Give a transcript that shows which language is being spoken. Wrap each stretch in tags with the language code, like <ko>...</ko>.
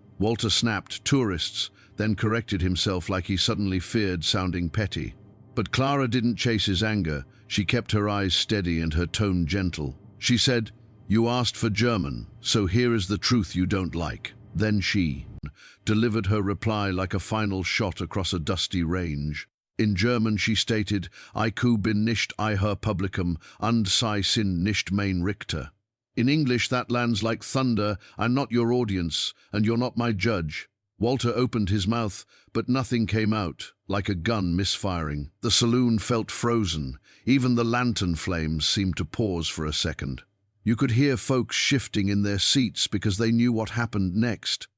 <en>Walter snapped, "Tourists," then corrected himself like he suddenly feared sounding petty. But Clara didn't chase his anger. She kept her eyes steady and her tone gentle. She said, "You asked for German, so here is the truth you don't like." Then she delivered her reply like a final shot across a dusty range. In German she stated,</en> <de>"Ich bin nicht Ihr Publikum und Sie sind nicht mein Richter."</de> <en>In English that lands like thunder, "I'm not your audience, and you're not my judge." Walter opened his mouth, but nothing came out, like a gun misfiring. The saloon felt frozen. Even the lantern flames seemed to pause for a second. You could hear folks shifting in their seats because they knew what happened next.</en>